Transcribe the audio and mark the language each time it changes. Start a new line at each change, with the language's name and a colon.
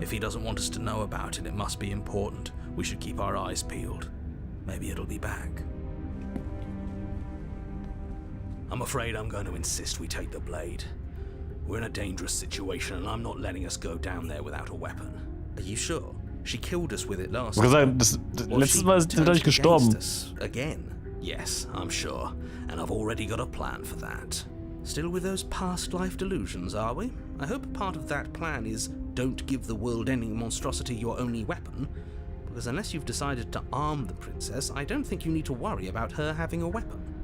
English: If he doesn't want us to know about it, it must be important. We should keep our eyes peeled. Maybe it'll be back. I'm afraid I'm going to insist we take the blade. We're in a dangerous situation, and I'm not letting us go down there without a weapon. Are you sure? She killed us with it last time.
German: Letztes Mal ist sie dadurch gestorben.
English: Again? Yes, I'm sure. And I've already got a plan for that. Still with those past life delusions, are we? I hope part of that plan is don't give the world ending monstrosity your only weapon. Because unless you've decided to arm the princess, I don't think you need to worry about her having a weapon.